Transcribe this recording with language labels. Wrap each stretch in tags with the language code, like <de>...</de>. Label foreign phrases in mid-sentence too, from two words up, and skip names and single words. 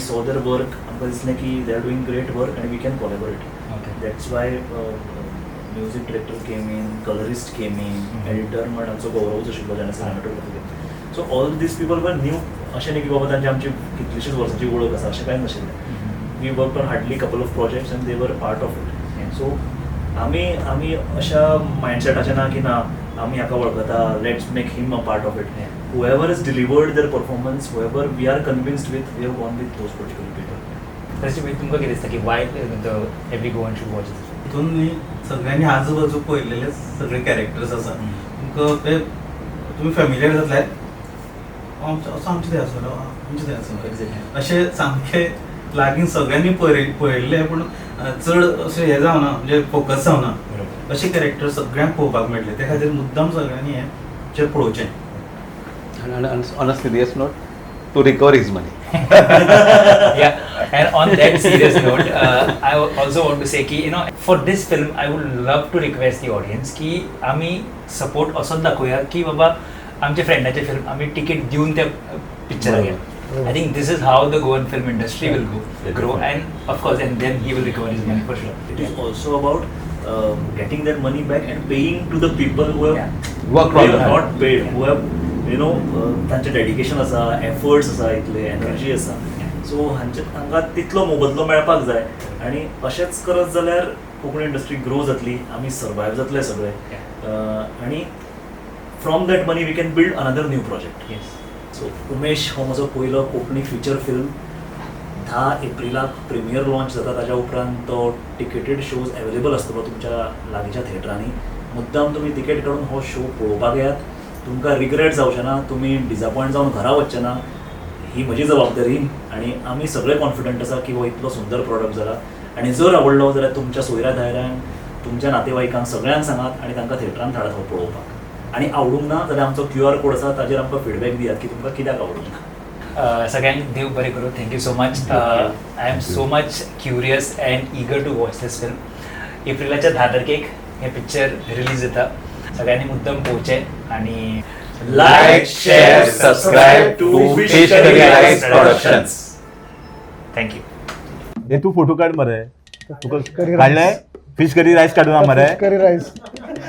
<kok>आमकां दिसलें की</kok> <en>they are doing great work आनी we can collaborate. that's why music director came in, colourist came in, editor</en> <kok>म्हण आमचो गौरव आशिल्लो जेन्ना सिनेमॅटोग्राफी केली.</kok> <en>so all these people were new.</en> <kok>अशें न्ही की बाबा तांची आमची कितलीशीच वर्सांची वळख आसा, अशें कांय नाशिल्लें.</kok> <en>we work on hardly couple of projects and they were part of it.</en> <kok>सो आमी अशा मायंडसेटाचे ना की ना आमी हाका वळखता,</kok> <en>let's make him a part of it. whoever has delivered their performance, whoever we are convinced with, we have gone with those particular people.</en> <kok>तशी तुमकां कितें दिसता की</kok> <en>why every Goan should watch this?</en> <kok>तितून न्ही सगळ्यांनी आजूबाजू पळयलेले सगळे कॅरेक्टर्स आसा. तुमकां ते तुमी फॅमिलियर जातले असो आमचे ते आसलो, आमचे ते आसलो अशें सामकें लागीं सगळ्यांनी पळयल्ले, पूण चड अशें हें जावना, म्हणजे फोकस जावना अशे कॅरेक्टर सगळ्यांक पळोवपाक मेळ्ळे. त्या खातीर मुद्दाम सगळ्यांनी हें पळोवचें.</kok> <en>And on a serious note, to recover his money. Yeah, and on that serious note, I also want to say ki for this film I would love to request the audience ki</en> <mr>आम्ही सपोर्ट असोच दाखवूया की बाबा आमच्या फ्रेंडाचे फिल्म आम्ही तिकीट देऊन त्या पिक्चराक गेलो.</mr> <en>I think this is how the Goan film industry will grow, and of course, and then he will recover his money for sure. It is also about getting that money back and paying to the people who have Worked on that. not paid, who have</en> <kok>तांचे डेडिकेशन आसा, एफर्ट्स आसा, इतले एनर्जी आसा. सो हांगा तितलो मोबदलो मेळपाक जाय. आनी अशेंच करत जाल्यार कोंकणी इंडस्ट्री ग्रो जातली, आमी सर्वायव जातले सगळे.</kok> <en>आनी from that money we can build another new project.</en> <kok>सो उमेश हो म्हजो पयलो कोंकणी</kok> <en>feature film.</en> <kok>10 एप्रिलाक</kok> <en>premiere launch</en> <kok>जाता. ताच्या उपरांत तो</kok> <en>ticketed shows available</en> <kok>आसतलो तुमच्या लागींच्या थिएटरांनी. मुद्दाम तुमी तिकेट काडून हो शो पळोवपाक येयात. तुमकां रिग्रेट जावचें ना, तुमी डिसअपॉयंट जावन घरा वचचें ना. ही म्हजी जबाबदारी आनी आमी सगळे कॉन्फिडंट आसा की हो इतलो सुंदर प्रोडक्ट जाला. आनी जर आवडलो जाल्यार तुमच्या सोयऱ्या धायऱ्यांक, तुमच्या नातेवाईकांक सगळ्यांक सांगात आनी तांकां थिएटरान धाडात हो पळोवपाक. आनी आवडूंक ना जाल्यार आमचो QR कोड आसा, ताजेर आमकां फीडबॅक दियात की तुमकां कित्याक आवडूंक ना. सगळ्यांक देव बरें करूं.</kok> <en>thank you so much. I am so much curious and eager to watch this film.</en> <kok>एप्रिलाच्या 10 तारखेक हे पिक्चर रिलीज जाता. सगळ्यांनी मुद्दम पळोवचें आणि</kok> <en>Like, share, subscribe to Fish Curry Rice Productions.</en> <kok>थँक्यू. हे तू फोटो काढ मरे. तुका Curry rice. काढलाय फिश करी राईस काढून मरे. Fish curry rice.</kok>